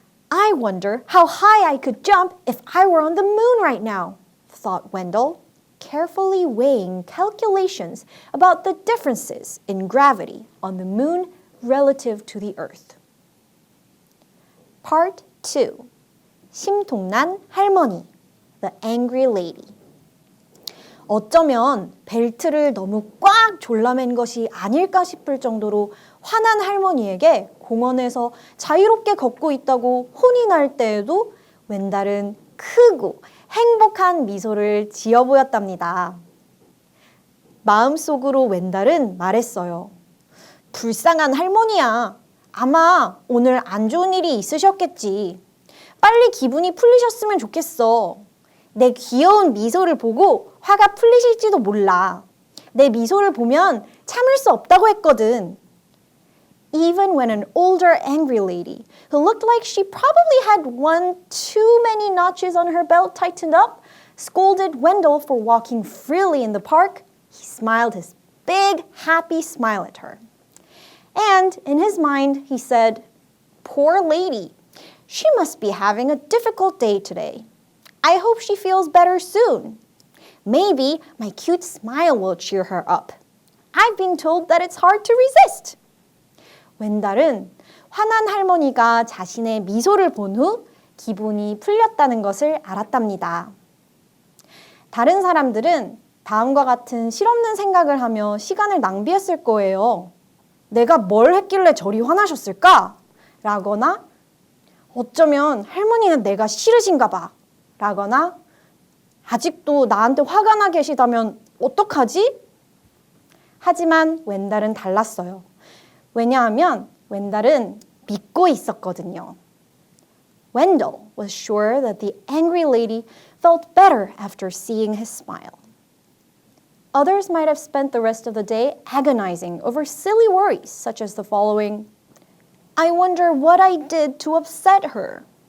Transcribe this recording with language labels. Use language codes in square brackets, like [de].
[en] I wonder how high I could jump if I were on the moon right now, thought Wendell, carefully weighing calculations about the differences in gravity on the moon relative to the earth. Part 2. [ko] 심통난 할머니, [en] The Angry Lady. [ko] 어쩌면 벨트를 너무 꽉 졸라맨 것이 아닐까 싶을 정도로 화난 할머니에게 공원에서 자유롭게 걷고 있다고 혼이 날 때에도 웬달은 크고 행복한 미소를 지어 보였답니다. 마음속으로 웬달은 말했어요. 불쌍한 할머니야. 아마 오늘 안 좋은 일이 있으셨겠지. 빨리 기분이 풀리셨으면 좋겠어. 내 귀여운 미소를 보고 화가 풀리실지도 몰라. 내 미소를 보면 참을 수 없다고 했거든. [en] Even when an older angry lady, who looked like she probably had one too many notches on her belt tightened up, scolded Wendell for walking freely in the park, he smiled his big, happy smile at her. And in his mind, he said, Poor lady, she must be having a difficult day today. I hope she feels better soon. Maybe my cute smile will cheer her up. I've been told that it's hard to resist. [ko] 웬달은 화난 할머니가 자신의 미소를 본 후 기분이 풀렸다는 것을 알았답니다. 다른 사람들은 다음과 같은 실없는 생각을 하며 시간을 낭비했을 거예요. 내가 뭘 했길래 저리 화나셨을까? 라거나 어쩌면 할머니는 내가 싫으신가 봐. 라거나 아직도 나한테 화가 나 계시다면 어떡하지? 하지만 웬달은 달랐어요. 왜냐하면 웬달은 믿고 있었거든요. [en] Wendell was sure that the angry lady felt better after seeing his smile. Others might have spent the rest of the day agonizing over silly worries such as the following: I wonder what I did to upset her.